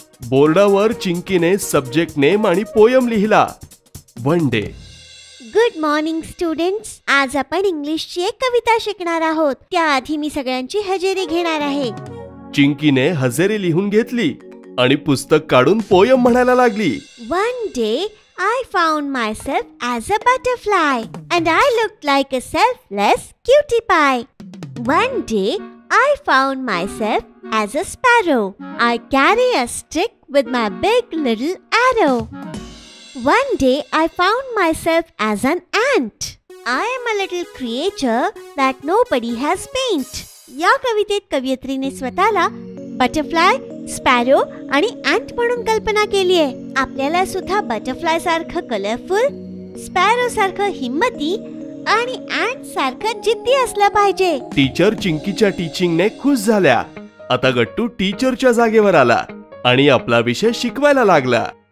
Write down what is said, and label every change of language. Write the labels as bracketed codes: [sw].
[mr] बोर्डावर चिंकीने subject name आणि poem लिहिला. [en] One day. Good morning students. [mr] आज आपण इंग्लिशची एक कविता शिकणार आहोत. त्याआधी मी सगळ्यांची हजेरी घेणार आहे. चिंकीने हजेरी लिहून घेतली आणि पुस्तक काढून पोयम म्हणायला लागली. [en] One day I found myself as a butterfly and I looked like a selfless cutie pie. One day I found myself as a sparrow. I carry a stick with my big little arrow. One day I found myself as an ant. I am a little creature that nobody has paint. [mr] या कवितेत कवयित्रीने स्वतःला butterfly, sparrow आणि ॲन्ट म्हणून कल्पना केली आहे. आपल्याला सुद्धा बटरफ्लाय सारखं कलरफुल, स्पॅरो सारखं हिम्मती आणि ॲन्ट सारखं जिद्दी असलं पाहिजे. टीचर चिंकीच्या टीचिंगने खुश झाल्या. आता गट्टू टीचरच्या जागेवर आला आणि आपला विषय शिकवायला लागला.